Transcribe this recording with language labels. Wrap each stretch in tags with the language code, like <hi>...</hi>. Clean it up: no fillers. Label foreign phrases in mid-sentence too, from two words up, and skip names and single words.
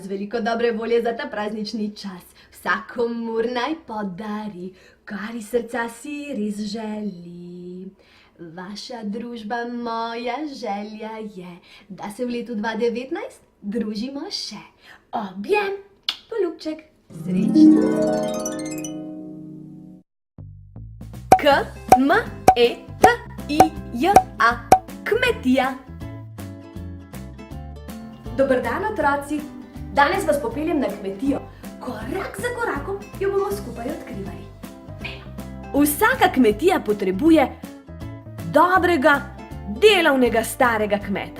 <sl>Veliko dobre volje za ta praznični čas, vsakomur naj podari, kar iz srca si res želi. Vaša družba, moja želja je, da se v letu 2019 družimo še. Objem, poljubček, srečno! K-M-E-T-I-J-A, kmetija. Dober dan, otroci! Danes vas popeljem na kmetijo. Korak za korakom jo bomo skupaj odkrivali. Vsaka kmetija potrebuje dobrega, delavnega starega kmeta.</sl>